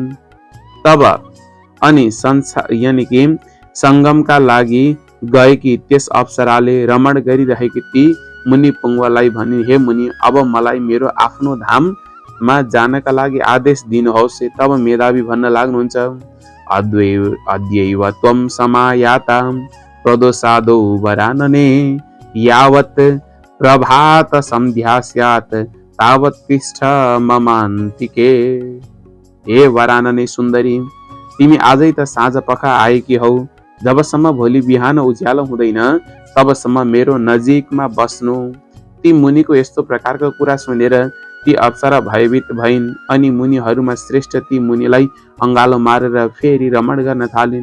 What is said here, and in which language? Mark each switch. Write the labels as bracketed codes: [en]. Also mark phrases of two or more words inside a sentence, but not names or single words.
[ne] तब अनि यानी कि संगमका लागि गएकी त्यस अप्सराले रमण गरिरहेकी ती मुनि पुङ्गलाई भनिन्, हे मुनि, अब मलाई मेरो आफ्नो धाममा जानका लागि आदेश दिनुहोस्। तब मेधावी भन्न लाग्नुहुन्छ, [sa] अद्यैव त्वं समायाता प्रदोषादौ वरानने यावत् प्रभात संध्या स्यात् तावत् तिष्ठ ममान्तिके। [ne] हे वरानने सुन्दरी, तिमी आजै त साँझ पखा आएकी हौ। जबसम्म भोलि बिहान उज्यालो हुँदैन तबसम्म मेरो नजिकमा बस्नु। ती मुनिको यस्तो प्रकारको कुरा सुनेर ती अप्सरा भयभीत भइन्। अनि मुनिहरूमा श्रेष्ठ ती मुनिलाई अंगालो मारेर फेरि रमण गर्न थालिन्।